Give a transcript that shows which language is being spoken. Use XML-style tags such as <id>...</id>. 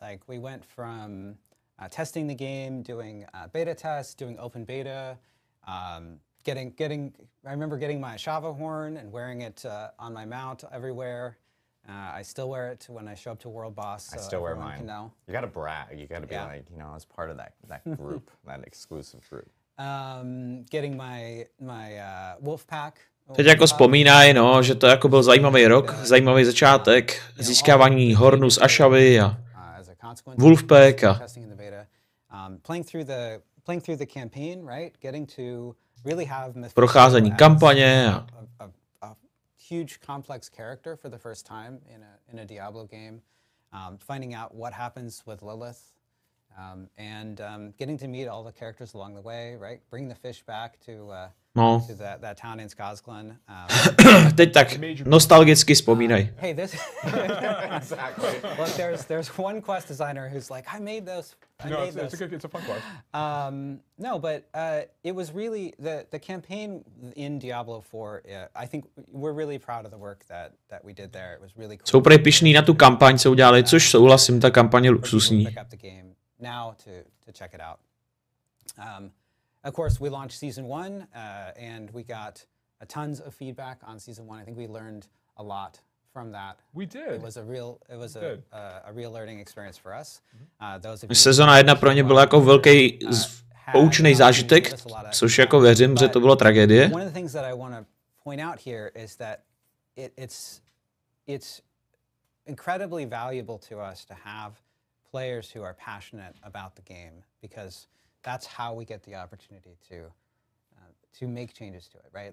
<en>Like we went from testing the game, doing beta tests, doing open beta, I remember getting my Shava horn and wearing it on my mount everywhere. I still wear it when I show up to World Boss. So I still wear mine. Can know. You gotta brag. You gotta be like, you know, as part of that group, that exclusive group. Getting my wolf pack.</en> <cs>Teď jako vzpomínají, no, že to jako byl zajímavý rok, zajímavý začátek, získávání hornu z Ashavy a Wolfpack a</cs> <en>playing through the campaign, right? Getting to really have</en> <cs>procházení kampaně a</cs> <en>huge complex character for the first time in a Diablo game, finding out what happens with Lilith, and getting to meet all the characters along the way, right? Bring the fish back to that town in Skazglen.</en> <cs>Teď tak nostalgicky vzpomínaj.</cs> <en>Hey, this exactly. Look, there's one quest designer who's like, I made those. It's a fun quest. No, but it was really the campaign in Diablo 4. I think we're really proud of the work that we did there. It was really cool.</en> <cs>Jsou prej pyšný na tu kampaň, co udělali, což souhlasím, ta kampaň je luxusní.</cs> <en>Now to check it out. Of course, we launched Season 1, and we got tons of feedback on Season 1. I think we learned a lot from that. We did. It was a real learning experience for us.</en> <cs>Sezona 1 pro ně byla jako velký poučný zážitek, což jako věřím, že to bylo tragédie.</cs> <en>One of the things that I want to point out here is that it's incredibly valuable to us to have players who are passionate about the game, because that's how we get the opportunity to make changes to it, right?</en>